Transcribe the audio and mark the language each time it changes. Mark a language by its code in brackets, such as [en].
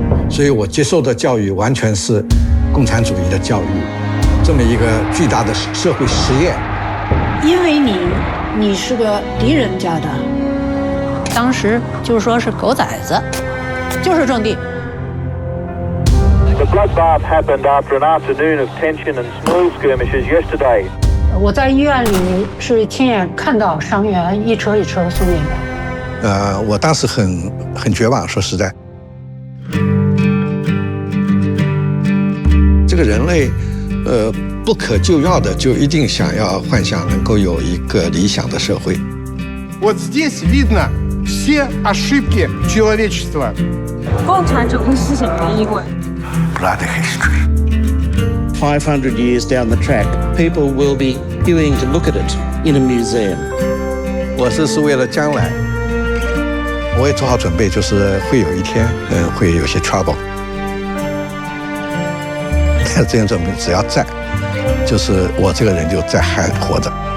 [zh] 所以我接受的教育完全是共产主义的教育，这么一个巨大的社会实验。因为你是个敌人家的，当时就是说是狗崽子，就是种地。 [en] The bloodbath happened after an afternoon of tension and small skirmishes yesterday. [zh] 我在医院里是亲眼看到伤员一车一车送进来。我当时很绝望，说实在。这个人类，不可救药的就一定想要幻想能够有一个理想的社会。 [ru] Вот здесь видно все ошибки человечества. [zh] 共产主义是什么意味？ [en] Blood history. 500 years down the track, people will be queuing to look at it in a museum. [zh] 我这是为了将来，我也做好准备，就是会有一天，会有些 trouble。但这样准备只要在，就是我这个人就在还活着。